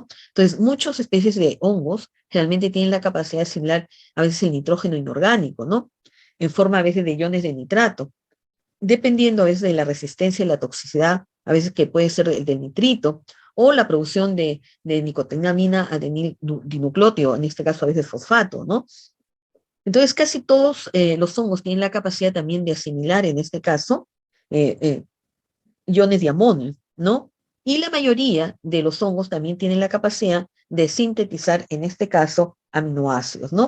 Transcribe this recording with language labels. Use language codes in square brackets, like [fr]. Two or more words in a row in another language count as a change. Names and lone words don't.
[es] Entonces, muchas especies de hongos realmente tienen la capacidad de asimilar a veces el nitrógeno inorgánico, ¿no? En forma a veces de iones de nitrato, dependiendo a veces de la resistencia y la toxicidad, a veces que puede ser el del nitrito, o la producción de nicotinamina adenil dinucleótido, en este caso a veces fosfato, ¿no? Entonces, casi todos los hongos tienen la capacidad también de asimilar, en este caso, eh, eh, iones de amonio, ¿no? Y la mayoría de los hongos también tienen la capacidad de sintetizar, en este caso, aminoácidos, ¿no?